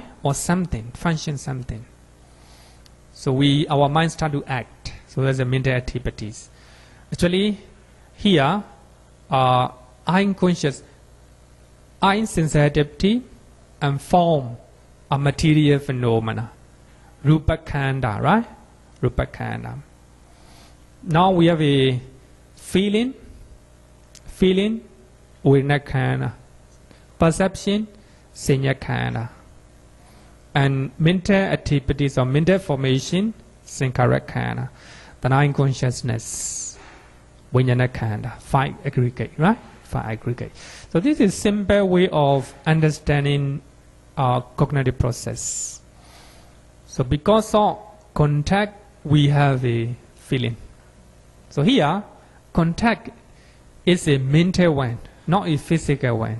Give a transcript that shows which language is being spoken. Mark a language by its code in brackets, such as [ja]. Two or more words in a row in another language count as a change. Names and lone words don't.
[en] Or something, function something. So our mind start to act. So there's a mental activities. Actually, here, eye conscious, eye sensitivity and form are material phenomena. [pi] Rupa khanda, right? Rupa khanda. [en] Now we have a feeling, [pi] vedana khanda, perception, saññā khanda, [en] and mental activities or mental formation, [pi] sankhara khanda, [en] the nine consciousness, [pi] vijnana khanda, [en] 5 aggregate, right? 5 aggregate. So this is simple way of understanding our cognitive process. So because of contact, we have a feeling. So here, contact is a mental one, not a physical one.